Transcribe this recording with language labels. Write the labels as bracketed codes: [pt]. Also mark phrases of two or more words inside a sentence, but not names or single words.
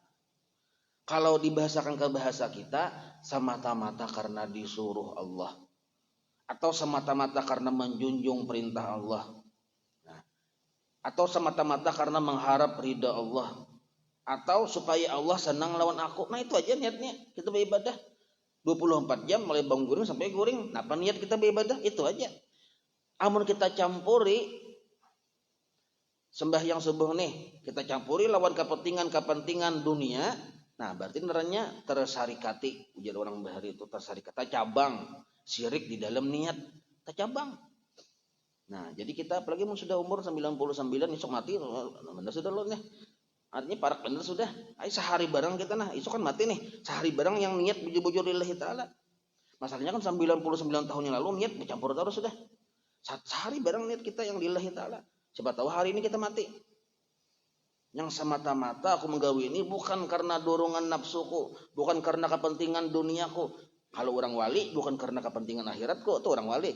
[id] Kalau dibahasakan ke bahasa kita, semata-mata karena disuruh Allah. Atau semata-mata karena menjunjung perintah Allah. Nah, atau semata-mata karena mengharap ridha Allah. Atau supaya Allah senang lawan aku. Nah itu aja niatnya. Kita beribadah 24 jam mulai bangun guring sampai guring. Nah apa niat kita beribadah? Itu aja. Amun kita campuri sembahyang subuh nih, kita campuri lawan kepentingan dunia. Nah berarti neranya tersarikati. Ujar orang bahari itu tersarikati. Cabang syirik di dalam niat. Cabang. Nah jadi kita apalagi sudah umur 99 esok mati. Sudah loh nih. [bjn] Artinya parak bener sudah. Ay sehari bareng kita nah, itu kan mati nih. [id] Sehari bareng yang niat bujur-bujur [ar] لله تعالى. [id] Masalahnya kan 99 tahun yang lalu niat bercampur terus sudah. Sehari bareng niat kita yang [ar] لله تعالى. [id] Siapa tahu hari ini kita mati. Yang semata-mata aku menggawe ini bukan karena dorongan nafsuku, bukan karena kepentingan duniaku. Kalau orang wali bukan karena kepentingan akhiratku, itu orang wali.